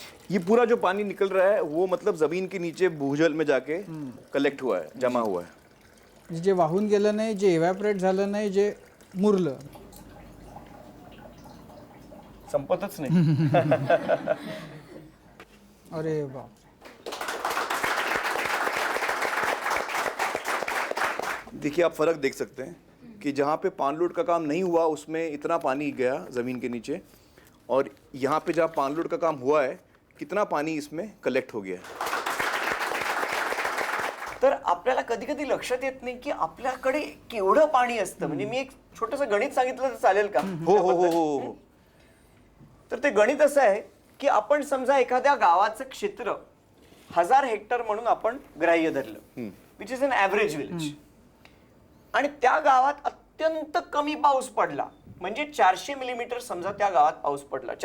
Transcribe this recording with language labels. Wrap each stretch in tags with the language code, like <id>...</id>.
<hi>ये पूरा जो पानी निकल रहा है वो मतलब जमीन के नीचे भूजल में जाके कलेक्ट हुआ है, जमा हुआ है.</hi> <mr>जे वाहून गेलं नाही, जे इव्हॅपरेट झालं नाही, जे मुरलं, संपतच नाही. अरे बाप.</mr> <hi>देखिए आप फर्क देख सकते हैं कि जहाँ पे पानलोड का काम नहीं हुआ उसमें इतना पानी गया ज़मीन के नीचे, और यहाँ पे जहाँ पानलोड का काम हुआ है कितना पानी इसमें कलेक्ट हो गया है.</hi> <mr>तर आपल्याला कधी कधी लक्षात येत नाही की आपल्याकडे केवढं पाणी असतं. म्हणजे मी एक छोटंसं गणित सांगितलं तर चालेल का? हो. तर ते गणित असं आहे की आपण समजा एखाद्या गावाचं क्षेत्र 1000 हेक्टर म्हणून आपण ग्राह्य धरलं,</mr> <en>which is an average village,</en> <mr>आणि त्या गावात अत्यंत कमी पाऊस पडला, म्हणजे 400 मिलीमीटर समजा त्या गावात पाऊस पडला.</mr>